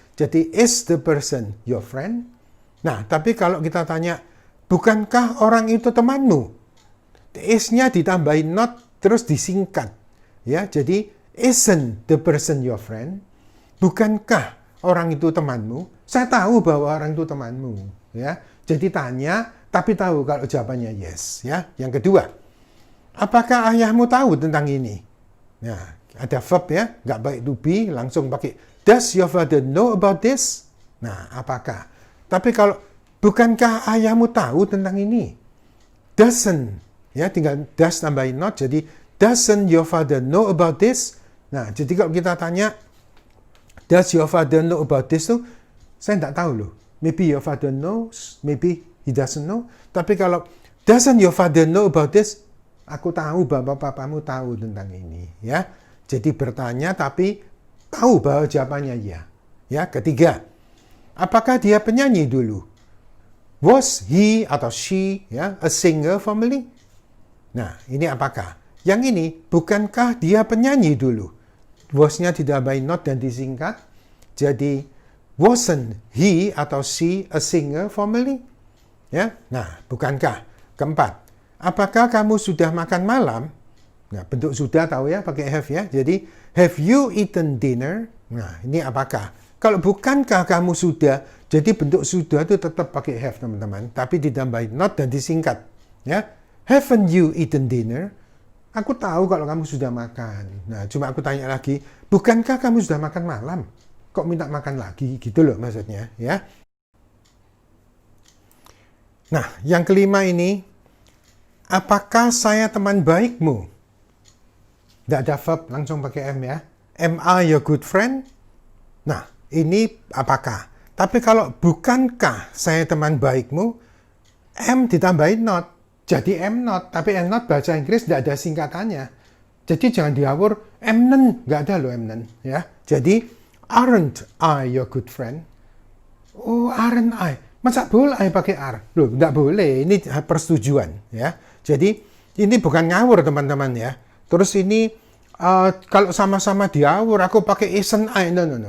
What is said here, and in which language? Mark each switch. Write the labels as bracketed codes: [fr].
[en] Jadi, is the person your friend? [id] Nah, tapi kalau kita tanya, bukankah orang itu temanmu? Is-nya ditambahin not, terus disingkat. [en] Ya, jadi, isn't the person your friend? [id] Bukankah orang itu temanmu? Saya tahu bahwa orang itu temanmu. Ya, jadi tanya, tapi tahu kalau jawabannya yes. Ya, yang kedua, apakah ayahmu tahu tentang ini? Nah, ada verb ya, nggak baik to be, langsung pakai, [en] does your father know about this? [id] Nah, apakah? Tapi kalau bukankah ayahmu tahu tentang ini? Doesn't. Ya, tinggal does tambahin not. Jadi, [en] doesn't your father know about this? [id] Nah, jadi kalau kita tanya, [en] does your father know about this [id] tuh, saya tidak tahu loh. [en] Maybe your father knows, maybe he doesn't know. [id] Tapi kalau, [en] doesn't your father know about this? [id] Aku tahu bahwa papamu tahu tentang ini. Ya, jadi bertanya tapi tahu bahwa jawabannya ya. Ya, ketiga. Apakah dia penyanyi dulu? [en] Was he atau she ya a singer formerly? [id] Nah, ini apakah? Yang ini, bukankah dia penyanyi dulu? Was-nya ditambahin not dan disingkat. [en] Jadi, wasn't he atau she a singer formerly? [id] Ya, nah, bukankah? Keempat, apakah kamu sudah makan malam? Nah, bentuk sudah tahu ya, pakai have ya. [en] Jadi, have you eaten dinner? [id] Nah, ini apakah? Kalau bukankah kamu sudah, jadi bentuk sudah itu tetap pakai have teman-teman, tapi ditambahin not dan disingkat. [en] Ya, haven't you eaten dinner? [id] Aku tahu kalau kamu sudah makan. Nah, cuma aku tanya lagi, bukankah kamu sudah makan malam? Kok minta makan lagi? Gitu loh maksudnya. Ya. Nah, yang kelima ini, apakah saya teman baikmu? Tidak ada verb, langsung pakai am ya. [en] Am I your good friend? [id] Nah, ini apakah? Tapi kalau bukankah saya teman baikmu, am ditambahin not. Jadi am not. Tapi am not bahasa Inggris tidak ada singkatannya. Jadi jangan diawur, am none. Nggak ada loh am none. Ya. [en] Jadi, aren't I your good friend? [id] Oh, [en] aren't I? [id] Masa boleh I pakai are? Loh, nggak boleh. Ini persetujuan. Ya. Jadi, ini bukan ngawur teman-teman ya. Terus ini, kalau sama-sama diawur, aku pakai [en] isn't I. [id] No.